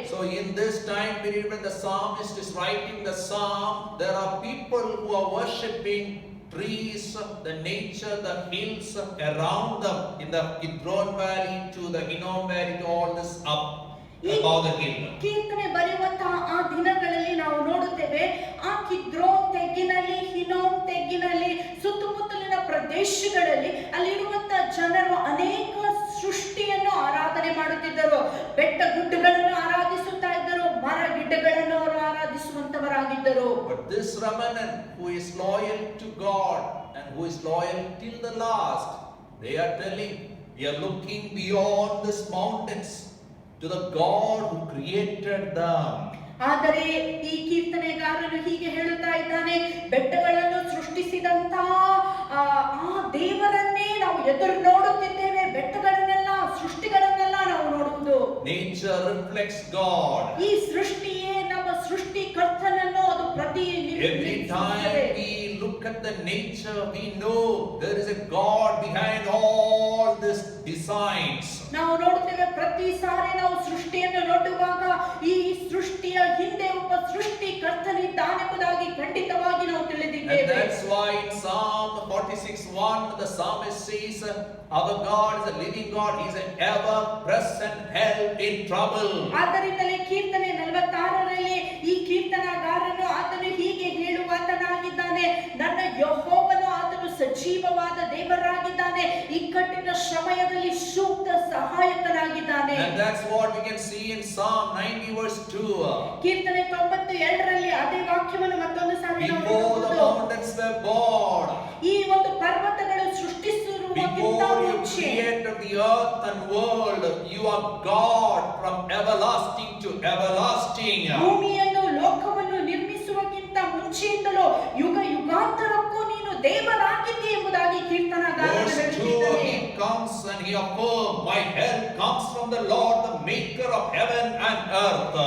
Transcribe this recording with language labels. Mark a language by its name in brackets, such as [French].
[English] So in this time period when the psalmist is writing the psalm, there are people who are worshipping trees, the nature, the hills around them, in the Kidron Valley to the Hinnom Valley to all this up above the hill. [Kannada] ಕೀರ್ತನೆ ಬರೆಯುವಂತಹ ಆ ದಿನಗಳಲ್ಲಿ ನಾವು ನೋಡುತ್ತೇವೆ, ಆ Kidron ತೆಗ್ಗಿನಲ್ಲಿ, Hinnom ತೆಗ್ಗಿನಲ್ಲಿ, ಸುತ್ತಮುತ್ತಲಿನ ಪ್ರದೇಶಗಳಲ್ಲಿ ಅಲ್ಲಿರುವಂತಹ ಜನರು ಅನೇಕ ಸೃಷ್ಟಿಯನ್ನು ಆರಾಧನೆ ಮಾಡುತ್ತಿದ್ದರು. ಬೆಟ್ಟ ಗುಡ್ಡಗಳನ್ನು ಆರಾಧಿಸುತ್ತಾ ಇದ್ದರು, ಮರ ಗಿಡ್ಡಗಳನ್ನು ಅವರು ಆರಾಧಿಸುವಂತವರಾಗಿದ್ದರು. But this remnant who is loyal to God and who is loyal till the last, they are telling, we are looking beyond these mountains to the God who created them. ಆದರೆ ಈ ಕೀರ್ತನೆಗಾರನು ಹೀಗೆ ಹೇಳುತ್ತಾ ಇದ್ದಾನೆ, ಬೆಟ್ಟಗಳನ್ನು ಸೃಷ್ಟಿಸಿದಂತ ಆ ದೇವರನ್ನೇ ನಾವು ಎದುರು ನೋಡುತ್ತಿದ್ದೇವೆ. ಬೆಟ್ಟಗಳನ್ನೆಲ್ಲ, ಸೃಷ್ಟಿಗಳನ್ನೆಲ್ಲ ನಾವು ನೋಡುವುದು. [English] Nature reflects God. [Kannada] ಈ ಸೃಷ್ಟಿಯೇ ನಮ್ಮ ಸೃಷ್ಟಿಕರ್ತನನ್ನು ಅದು ಪ್ರತಿನಿಧಿಸುತ್ತದೆ. [English] Every time we look at the nature, we know there is a God behind all these designs. [Kannada] ನಾವು ನೋಡುತ್ತೇವೆ, ಪ್ರತಿ ಸಾರಿ ನಾವು ಸೃಷ್ಟಿಯನ್ನು ನೋಡುವಾಗ ಈ ಸೃಷ್ಟಿಯ ಹಿಂದೆ ಒಬ್ಬ ಸೃಷ್ಟಿಕರ್ತನಿದ್ದಾನೆಂಬುದಾಗಿ ಖಂಡಿತವಾಗಿ ನಾವು ತಿಳಿದಿದ್ದೇವೆ. [English] And that's why in Psalm 46:1 the psalmist says, our God is a living God, he is an ever present help in trouble. [Kannada] ಆದ್ದರಿಂದಲೇ ಕೀರ್ತನೆ 46ರಲ್ಲಿ ಈ ಕೀರ್ತನಗಾರನು ಆತನು ಹೀಗೆ ಹೇಳುವಾತನಾಗಿದ್ದಾನೆ, ನನ್ನ ಯೆಹೋವನು ಆತನು ಸಜೀವವಾದ ದೇವರಾಗಿದ್ದಾನೆ, ಇಕ್ಕಟ್ಟಿನ ಸಮಯದಲ್ಲಿ ಸೂಕ್ತ ಸಹಾಯಕನಾಗಿದ್ದಾನೆ. [English] And that's what we can see in Psalm 90 verse 2. [Kannada] ಕೀರ್ತನೆ 92ರಲ್ಲಿ ಅದೇ ವಾಕ್ಯವನ್ನು ಮತ್ತೊಂದು ಸಾರಿ ನಾವು [English] Before the mountains were born, [Kannada] ಈ ಒಂದು ಪರ್ವತಗಳು ಸೃಷ್ಟಿಸಿರುವುದಕ್ಕಿಂತ [English] before you [Kannada] ಮುಂಚೆ, [English] created the earth and world, you are God from everlasting to everlasting. [Kannada] ಭೂಮಿಯನ್ನು ಲೋಕವನ್ನು ನಿರ್ಮಿಸುವಕ್ಕಿಂತ ಮುಂಚೆಯಿಂದಲೂ ಯುಗ ಯುಗಾಂತರಕ್ಕೂ ನೀನು ದೇವರಾಗಿದ್ದೀ ಎಂಬುದಾಗಿ ಕೀರ್ತನಗಾರನು [English] Verse 2, [Kannada] ಹೇಳುತ್ತಿದ್ದಾನೆ. [English] he comes and he affirms, my help comes from the Lord, the maker of heaven and earth.